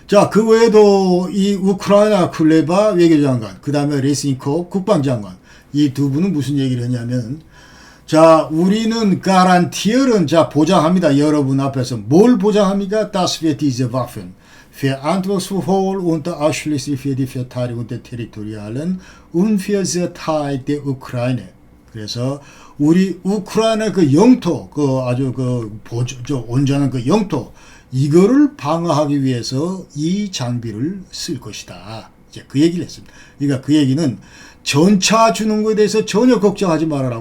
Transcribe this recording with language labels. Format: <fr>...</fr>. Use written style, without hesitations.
<ko>그 외에도 이 우크라이나 쿨레바 외교장관, 그 다음에 레스니코프 국방장관, 이 두 분은 무슨 얘기를 했냐면, 우리는 가란티어는 보장합니다. 여러분 앞에서 뭘 보장합니까?</ko> <de>Das wird diese Waffen verantwortungsvoll und ausschließlich für die Verteidigung der territorialen Unversehrtheit der Ukraine.</de> <ko>그래서 우리 우크라이나 그 영토, 아주 온전한 그 영토, 이거를 방어하기 위해서 이 장비를 쓸 것이다. 이제 그 얘기를 했습니다. 그러니까 그 얘기는 전차 주는 것에 대해서 전혀 걱정하지 말아라.</ko>